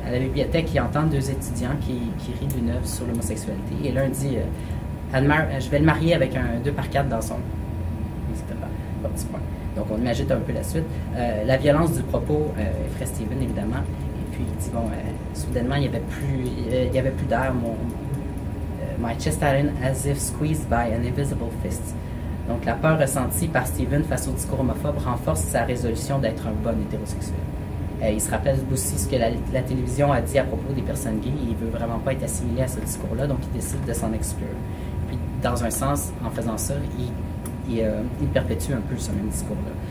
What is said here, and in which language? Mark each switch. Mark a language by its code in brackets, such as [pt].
[fr] À la bibliothèque, il entend 2 étudiants qui rient d'une œuvre sur l'homosexualité, et l'un dit je vais le marier avec un 2x4 dans son... etc. Pas petit point. Donc, on imagine un peu la suite. La violence du propos effraie Steven, évidemment. Puis il dit, soudainement, il n'y avait plus d'air. [en] My chest hardened as if squeezed by an invisible fist. [fr] Donc, la peur ressentie par Steven face au discours homophobe renforce sa résolution d'être un bon hétérosexuel. Il se rappelle aussi ce que la télévision a dit à propos des personnes gays. Il ne veut vraiment pas être assimilé à ce discours-là, donc il décide de s'en exclure. Puis, dans un sens, en faisant ça, il perpétue un peu ce même discours-là.